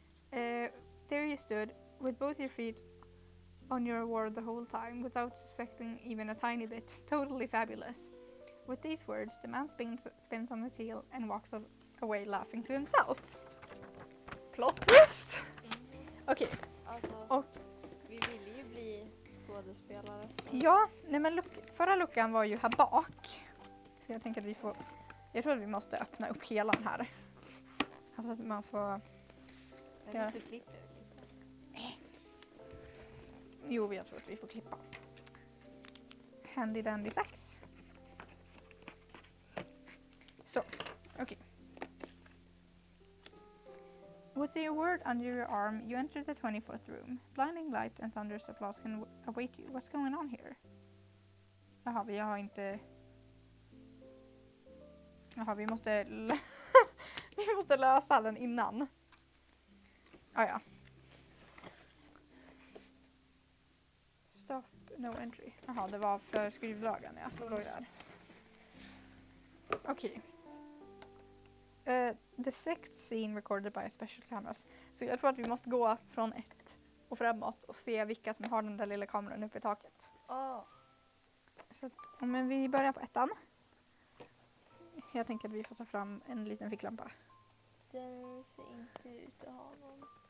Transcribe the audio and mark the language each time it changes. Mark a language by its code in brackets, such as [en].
[en] There you stood, with both your feet on your award the whole time, without suspecting even a tiny bit. Totally fabulous. With these words, the man spins on his heel and walks away laughing to himself. Plot twist! Okej. [sv] Alltså, Och vi ville ju bli skådespelare. ja, nej men förra luckan var ju här bak. Så jag tänker att jag tror att vi måste öppna upp hela den här. Alltså att man får... Eller så klipper vi. Jo, jag tror att vi får klippa. [en] Handy dandy sax. [sv] Så, okej. [en] With the award under your arm, you enter the 24th room. Blinding light and thunderous applause can await you. What's going on here? [sv] Jaha, vi har inte... Jaha, vi måste lösa den innan. Ja. [en] Stop, no entry. [sv] Jaha, det var för skrivlagen, ja. Så låg där. Okej. [en] The 6th scene recorded by special cameras. [sv] Så jag tror att vi måste gå från 1 och framåt och se vilka som har den där lilla kameran uppe i taket. Så att, men vi börjar på 1:an. Jag tänker att vi får ta fram en liten ficklampa. Den ser inte ut att ha någon.